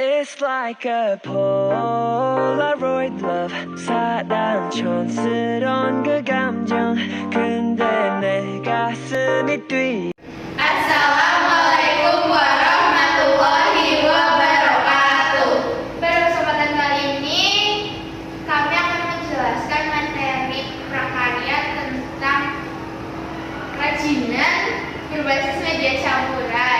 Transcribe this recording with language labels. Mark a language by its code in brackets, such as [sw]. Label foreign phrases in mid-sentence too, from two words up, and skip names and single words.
[en] It's like a Polaroid love [ko] 사랑 촌스러운 그 감정 근데 내 가슴이 뛰 [ar] السلام عليكم ورحمة الله وبركاته. [id] Pada kesempatan kali ini kami akan menjelaskan materi prakarya tentang kerajinan berbasis media campuran.